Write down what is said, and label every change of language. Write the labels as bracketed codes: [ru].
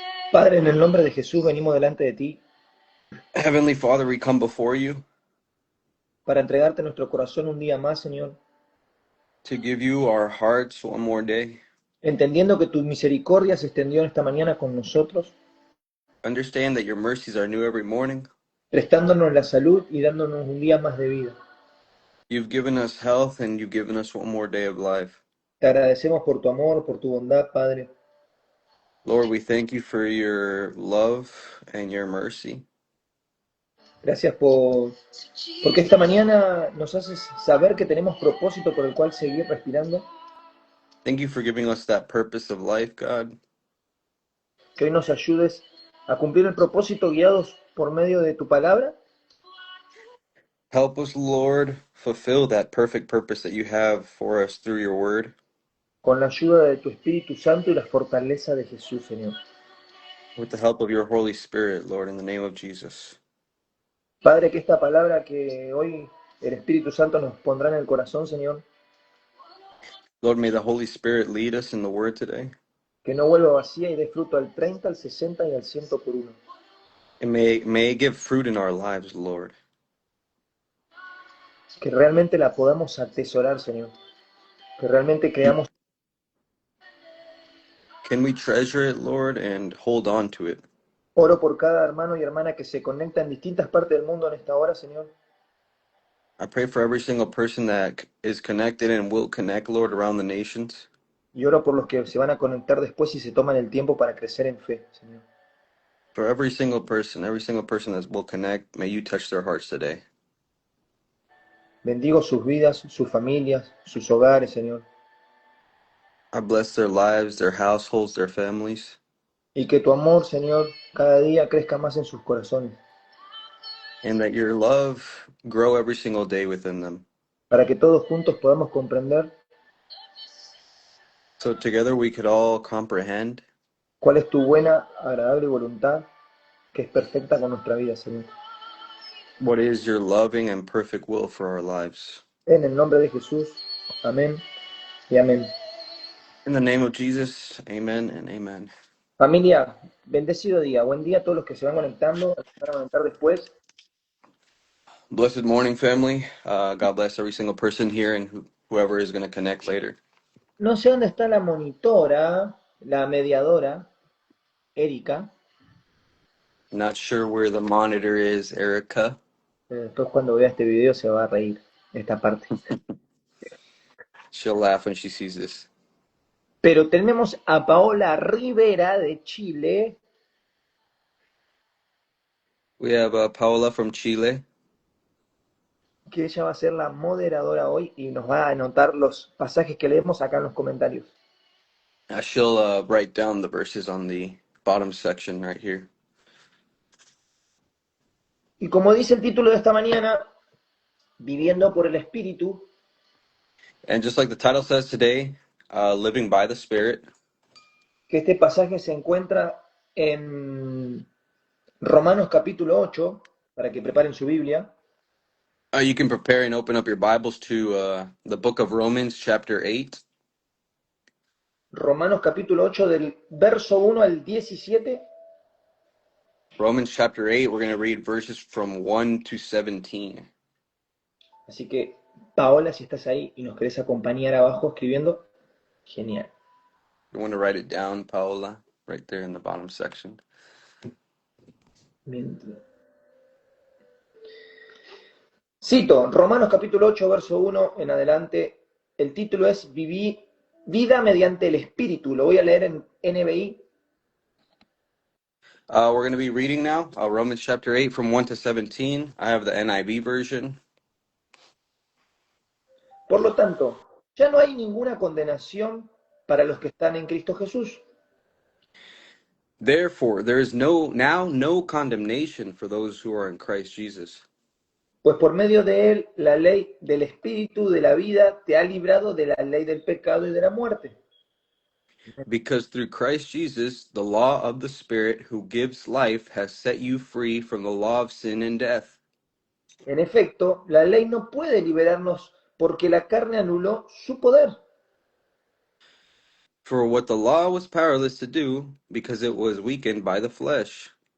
[es] Padre, en el nombre de Jesús venimos delante de ti [en] Heavenly Father, we come before you [es] para entregarte nuestro corazón un día más, Señor, [en] to give you our hearts one more day. [es] entendiendo que tu misericordia se extendió esta mañana con nosotros, [en] Understand that your mercies are new every morning. [es] prestándonos la salud y dándonos un día más de vida. [en] You've given us health and you've given us one more day of life. [es] Te agradecemos por tu amor, por tu bondad, Padre. [en] Lord, we thank you for your love and your mercy. [es] Gracias porque esta mañana nos haces saber que tenemos propósito por el cual seguir respirando. [en] Thank you for giving us that purpose of life, God. [es] Que hoy nos ayudes a cumplir el propósito guiados por medio de tu palabra. [en] Help us, Lord, fulfill that perfect purpose that you have for us through your word. [es] con la ayuda de tu Espíritu Santo y la fortaleza de Jesús, Señor. [en] with the help of your Holy Spirit, Lord, in the name of Jesus. [es] Padre, que esta palabra que hoy el Espíritu Santo nos pondrá en el corazón, Señor, [en] Lord, may the Holy Spirit lead us in the word today, [es] que no vuelva vacía y dé fruto al 30, al 60 y al 100 por uno. [en] and may it give fruit in our lives, Lord. [es] Que realmente la podamos atesorar, Señor. Que realmente creamos. [en] Can we treasure it, Lord, and hold on to it? [es] Oro por cada hermano y hermana que se conecta en distintas partes del mundo en esta hora, Señor. [en] I pray for every single person that is connected and will connect, Lord, around the nations. [es] Y oro por los que se van a conectar después y se toman el tiempo para crecer en fe, Señor. [en] For every single person that will connect, may you touch their hearts today. [es] Bendigo sus vidas, sus familias, sus hogares, Señor. [en] I bless their lives, their households, their families, [es] Y que tu amor, Señor, cada día crezca más en sus corazones. [en] and that your love grow every single day within them. [es] Para que todos juntos podamos comprender [en] So together we could all comprehend [es] cuál es tu buena, agradable voluntad, que es perfecta con nuestra vida, Señor. [en] what is your loving and perfect will for our lives. [es] En el nombre de Jesús. Amén y amén. [en] In the name of Jesus, amen and amen. [es] Familia, bendecido día. Buen día a todos los que se van conectando, los que se van a conectar después. [en] Blessed morning, family. God bless every single person here and whoever is going to connect later. [es] No sé dónde está la monitora, la mediadora, Erika. [en] Not sure where the monitor is, Erica. [es] Después cuando vea este video se va a reír esta parte. [en] She'll laugh when she sees this. [es] Pero tenemos a Paola Rivera de Chile. [en] We have Paola from Chile. [es] Que ella va a ser la moderadora hoy y nos va a anotar los pasajes que leemos acá en los comentarios. [en] She'll write down the verses on the bottom section right here. [es] Y como dice el título de esta mañana, Viviendo por el Espíritu, [en] And just like the title says today, living by the Spirit. [es] que este pasaje se encuentra en Romanos capítulo 8, para que preparen su Biblia. [en] You can prepare and open up your Bibles to the book of Romans, chapter 8. [es] Romanos capítulo 8 del verso 1 al 17. [en] Romans chapter 8, we're going to read verses from 1 to 17. [es] Así que, Paola, si estás ahí y nos querés acompañar abajo escribiendo, genial. [en] You want to write it down, Paola, right there in the bottom section. [es] Cito, Romanos capítulo 8, verso 1 en adelante. El título es Vida mediante el Espíritu. Lo voy a leer en NBI. [en] We're going to be reading now Romans chapter 8 from 1 to 17. I have the NIV version. [es] Por lo tanto, ya no hay ninguna condenación para los que están en Cristo Jesús. [en] Therefore, there is no condemnation for those who are in Christ Jesus. [es] Pues por medio de él, la ley del Espíritu de la vida te ha librado de la ley del pecado y de la muerte. [en] Because through Christ Jesus, the law of the Spirit who gives life has set you free from the law of sin and death. [es] En efecto, la ley no puede liberarnos porque la carne anuló su poder. [en] For what the law was powerless to do, because it was weakened by the flesh.